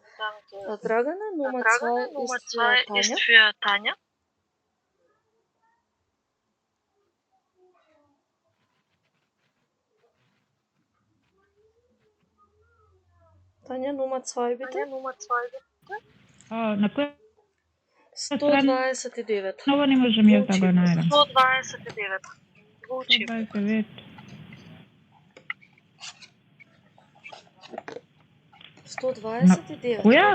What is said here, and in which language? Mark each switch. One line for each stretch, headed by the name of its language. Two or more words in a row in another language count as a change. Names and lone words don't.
German: Dragana, Nummer 2 ist für Tanja. Tanja, Nummer 2 bitte.
Macedonian: На која 129. Нова не можам јас да го најдам. 129. 129. 129. Која?